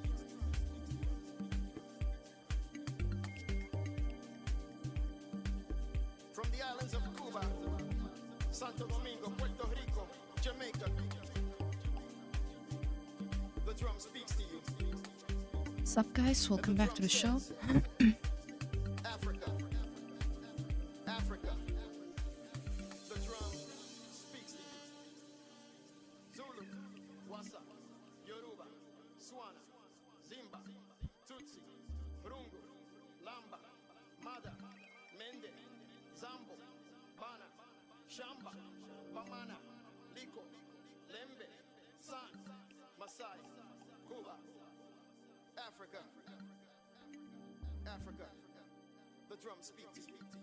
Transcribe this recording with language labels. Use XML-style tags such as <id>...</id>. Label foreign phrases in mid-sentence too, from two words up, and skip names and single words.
<en>From the islands of Cuba, Santo Domingo, Puerto Rico, Jamaica, the drum speaks to you. What's up, guys? Welcome back to the show. Africa, the drum speaks to you. Zulu, Wassa, Yoruba, Swana, Zimba, Tutsi, Rungu, Lamba, Mada, Mende, Zambo, Bana, Shamba, Bamana, Liko, Lembe, San, Masai, Cuba, Africa. The drum speaks to you.</en>